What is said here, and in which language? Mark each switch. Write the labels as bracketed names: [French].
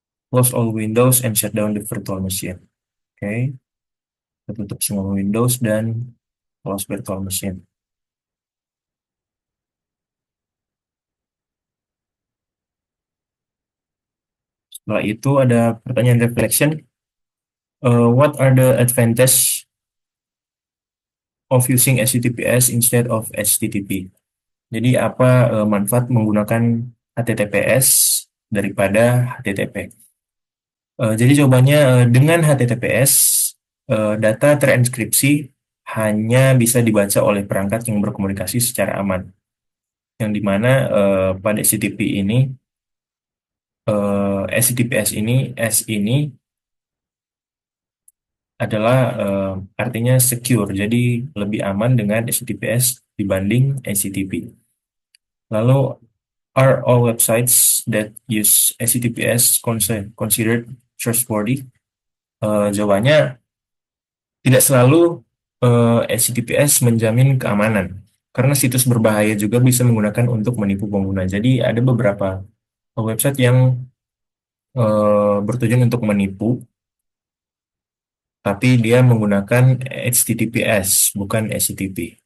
[English] Close all windows and shut down the virtual machine. [Indonesian] Oke. Kita tutup semua Windows dan [English] close virtual machine. [Indonesian] Setelah itu ada pertanyaan reflection. [English] What are the advantages of using HTTPS instead of HTTP? [Indonesian] Jadi apa manfaat menggunakan HTTPS daripada HTTP? Jadi jawabannya dengan HTTPS data terinskripsi hanya bisa dibaca oleh perangkat yang berkomunikasi secara aman. Yang dimana pada HTTP ini HTTPS ini S ini adalah artinya secure, jadi lebih aman dengan HTTPS dibanding HTTP. [English] Lalu, are all websites that use HTTPS considered trustworthy? [Indonesian] Jawabannya, tidak selalu HTTPS menjamin keamanan, karena situs berbahaya juga bisa menggunakan untuk menipu pengguna. Jadi ada beberapa website yang bertujuan untuk menipu, tapi dia menggunakan HTTPS, bukan HTTP.